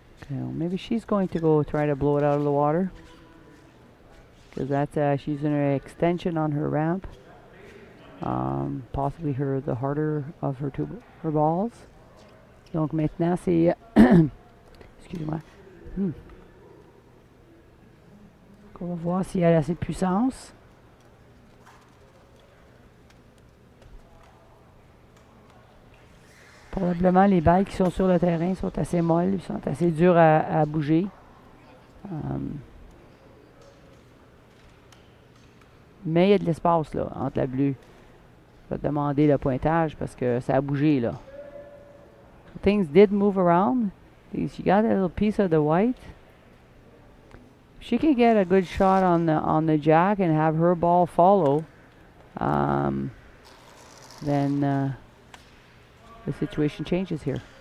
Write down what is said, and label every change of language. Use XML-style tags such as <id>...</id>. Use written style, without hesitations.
<en>Well, maybe she's going to go try to blow it out of the water, because that's she's in an extension on her ramp. Possibly the harder of her balls.</en> <fr>Donc maintenant c'est excusez-moi. On va voir si elle a assez de puissance. Probablement, les balles qui sont sur le terrain sont assez molles, sont assez dures à bouger. Mais il y a de l'espace là, entre la bleue. Je vais demander le pointage parce que ça a bougé là.</fr> <en>So things did move around. She got a little piece of the white. She can get a good shot on the jack and have her ball follow. Then the situation changes here.</en>